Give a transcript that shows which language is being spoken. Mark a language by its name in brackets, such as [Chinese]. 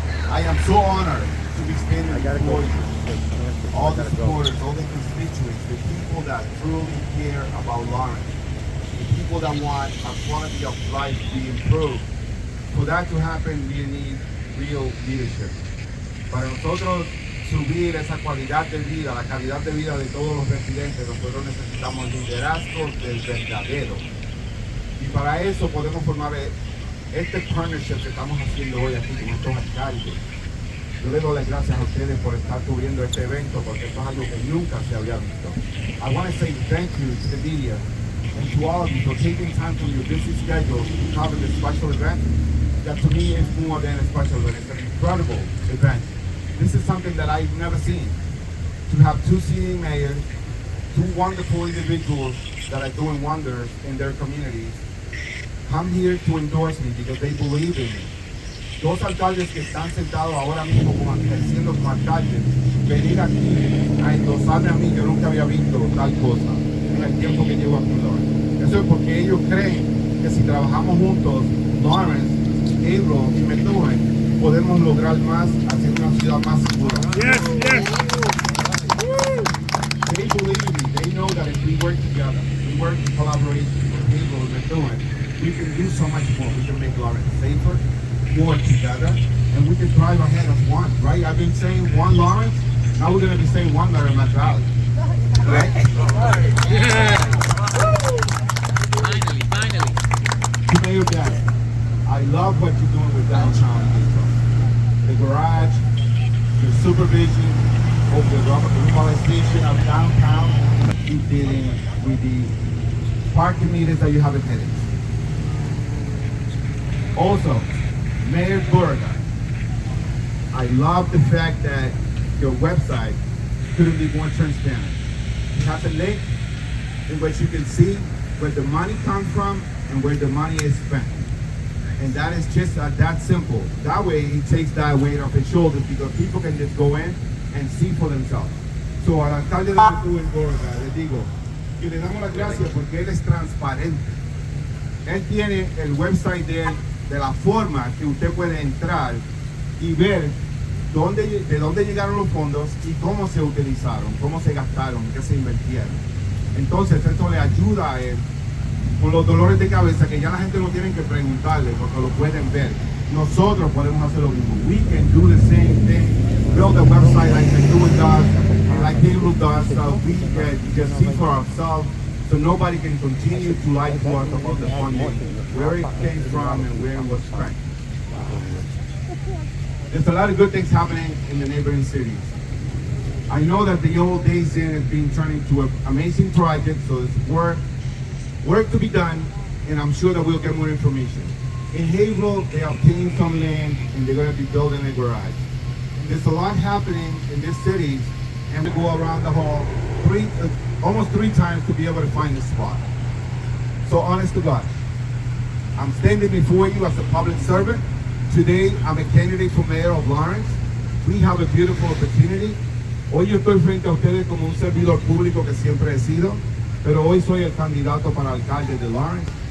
[English] I am so honored to be standing before you. All the supporters, all the constituents, the people that truly care about Lawrence, the people that want a quality of life to be improved. For that to happen, we need real leadership. [Spanish] Para nosotros subir esa calidad de vida, la calidad de vida de todos los residentes, nosotros necesitamos liderazgo del verdadero. Y para eso podemos formar este partnership que estamos haciendo hoy aquí con estos alcaldes. Yo le doy las gracias a ustedes por estar cubriendo este evento, porque esto es algo que nunca se había visto. [English] I want to say thank you to the media and to all of you for taking time from your busy schedules to cover this special event. That to me is more than a special event. It's an incredible event. This is something that I've never seen. To have two sitting mayors, two wonderful individuals that are doing wonders in their communities, come here to endorse me because they believe in me. [Spanish] Dos alcaldes que están sentados ahora mismo ejerciendo como alcaldes, venir aquí a endosarme a mí, yo nunca había visto tal cosa en el tiempo que llevo aquí en Lawrence. Eso es porque ellos creen que si trabajamos juntos, Lawrence, Mayoral y Methuen, podemos lograr más, hacer una ciudad más segura. [English] Yes, yes. They believe me. They know that if we work together, we work in collaboration with Mayoral and Methuen, we can do so much more. We can make Lawrence safer, more together, and we can thrive ahead as one, right? I've been saying one Lawrence, now we're going to be saying one Merrimack Valley, right? Finally. To Mayor Dan, I love what you're doing with downtown. The garage, the supervision of the revitalization of downtown, you dealing with the parking meters that you have in headings. Also, Mayor Beauregard, I love the fact that your website couldn't be more transparent. It has a link in which you can see where the money comes from and where the money is spent. And that is just that simple. That way it takes that weight off his shoulders because people can just go in and see for themselves. [Spanish] So al alcalde de Matú en Gorga, le digo que le damos las gracias porque él es transparente. Él tiene el website de la forma que usted puede entrar y ver de dónde llegaron los fondos y cómo se utilizaron, cómo se gastaron, qué se invirtieron. Entonces esto le ayuda a él con los dolores de cabeza que ya la gente no tiene que preguntarle porque lo pueden ver. Nosotros podemos hacer lo mismo. [English] We can do the same thing, build a website like McDoing does, like Mayoral does, so we can just see for ourselves, so nobody can continue to lie to us about the funding, where it came from and where it was spent. There's a lot of good things happening in the neighboring cities. I know that the old Days Inn is being turned into an amazing project, so there's work to be done, and I'm sure that we'll get more information. In Haverhill, they obtained some land and they're going to be building a garage. There's a lot happening in this city, and we go around the hall almost three times to be able to find the spot. So honest to God, I'm standing before you as a public servant. Today, I'm a candidate for mayor of Lawrence. We have a beautiful opportunity. [Spanish] Hoy yo estoy frente a ustedes como un servidor público que siempre he sido, pero hoy soy el candidato para alcalde de Lawrence.